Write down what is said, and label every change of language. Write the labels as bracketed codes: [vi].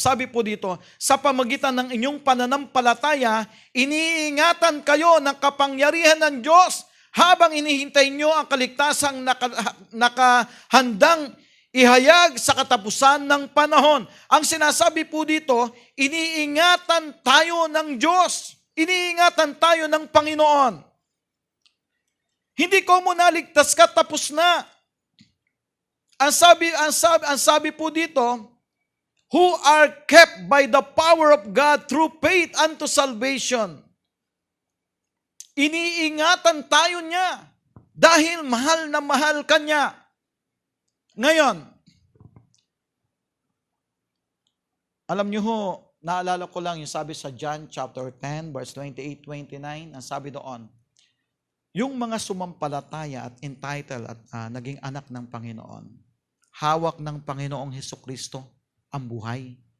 [tl] Sabi po dito, sa pamagitan ng inyong pananampalataya, iniingatan kayo ng kapangyarihan ng Diyos habang inihintay nyo ang kaligtasang nakahandang ihayag sa katapusan ng panahon. Ang sinasabi po dito, iniingatan tayo ng Diyos. Iniingatan tayo ng Panginoon. Hindi ko mo naligtas ka, tapos na. Ang sabi po dito, [en] who are kept by the power of God through faith unto salvation. [tl] Iniingatan tayo niya dahil mahal na mahal ka niya. Ngayon, alam niyo ho, naalala ko lang yung sabi sa John chapter 10, verse 28-29, ang sabi doon, yung mga sumampalataya at entitled at naging anak ng Panginoon, hawak ng Panginoong Hesukristo ang buhay.